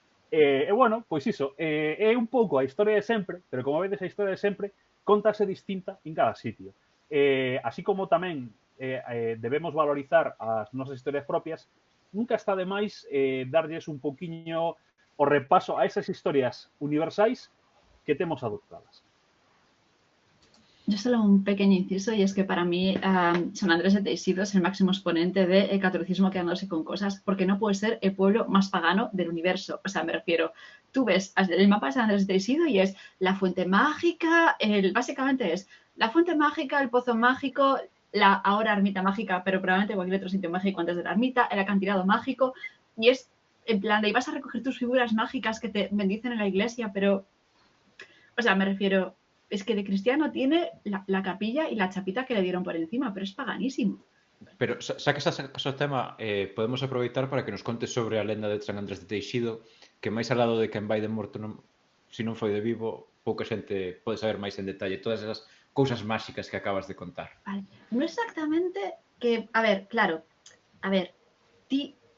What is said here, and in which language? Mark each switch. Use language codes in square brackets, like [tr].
[gl] E bueno, pois iso, é un pouco a historia de sempre, pero como vedes a historia de sempre contase distinta en cada sitio. Así como tamén debemos valorizar as nosas historias propias, nunca está de máis darlles un poquinho o repaso a esas historias universais que temos adoptadas. [es] Yo solo un pequeño inciso, y es que para mí San Andrés de Teixido es el máximo exponente del catolicismo quedándose con cosas, porque no puede ser el pueblo más pagano del universo. O sea, me refiero, tú ves el mapa de San Andrés de Teixido y es la fuente mágica, básicamente es la fuente mágica, el pozo mágico, la ahora ermita mágica, pero probablemente cualquier otro sitio mágico antes de la ermita, el acantilado mágico, y es en plan de, ibas a recoger tus figuras mágicas que te bendicen en la iglesia, pero, o sea, me refiero... Es que de cristiano tiene la capilla y la chapita que le dieron por encima, pero es paganísimo. [gl] Pero xa que estás o tema, podemos aproveitar para que nos contes sobre a lenda de San Andrés de Teixido, que máis al lado de quen vai de morto, se non foi de vivo, pouca xente pode saber máis en detalle todas esas cousas máxicas que acabas de contar. [es] Vale. No exactamente que... A ver, claro. A ver, ti